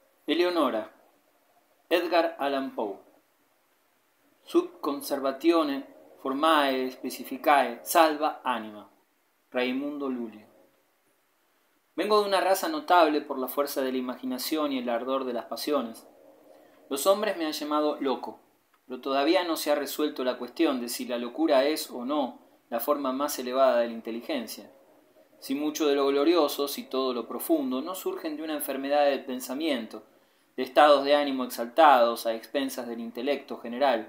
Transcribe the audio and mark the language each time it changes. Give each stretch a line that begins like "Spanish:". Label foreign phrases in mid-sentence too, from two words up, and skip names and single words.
Latin: Eleonora, Edgar Allan Poe. Sub conservatione formae specificae salva anima.
Spanish: Raimundo Lulio. Vengo de una raza notable por la fuerza de la imaginación y el ardor de las pasiones. Los hombres me han llamado loco, pero todavía no se ha resuelto la cuestión de si la locura es o no la forma más elevada de la inteligencia. Si mucho de lo glorioso, si todo lo profundo, no surgen de una enfermedad del pensamiento, de estados de ánimo exaltados a expensas del intelecto general.